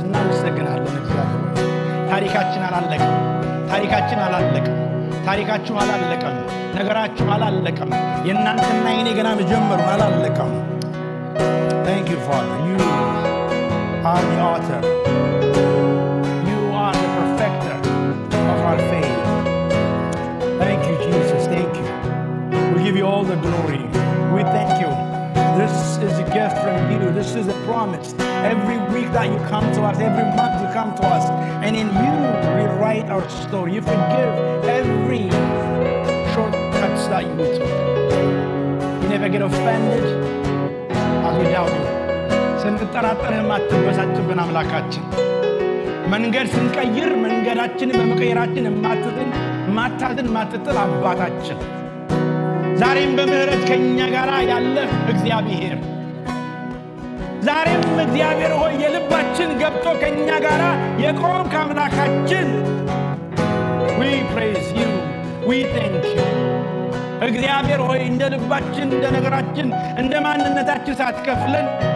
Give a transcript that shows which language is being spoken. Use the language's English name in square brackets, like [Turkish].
[Amharic] እናመሰግናለን እግዚአብሔር ሆይ። ታሪካችን አላለቀም። ታሪካችን አላለቀም። ታሪካችሁ አላለቀም። ነገራችሁ አላለቀም። የእናንተና የኔ ገና መጀመሩ አላለቀም። [English] Thank you, Father. You are the author. You are the perfecter of our faith. Thank you, Jesus. Thank you. We give you all the glory. We thank you. This is a gift from you. This is a promise. Every week that you come to us, every month you come to us, and in you rewrite our story. You forgive every shortcuts that you took. You never get offended as we doubt you. [Amharic] ስንጠራጠርህ ማትበሳጭብን አምላካችን፣ መንገድ ስንቀይር መንገዳችንን በመቀየራችን ማታዝን ማትጥል አባታችን፣ ዛሬም በምህረት ከኛ ጋር ያለ እግዚአብሔር፣ ዛሬም እግዚአብሔር ሆይ የልባችን ገብቶ ከኛ ጋር የቆምክ አምላካችን፣ [English] we praise you, we thank you። [Amharic] እግዚአብሔር ሆይ እንደ ልባችን እንደ ነገራችን እንደ ማንነታችን ሳትከፍለን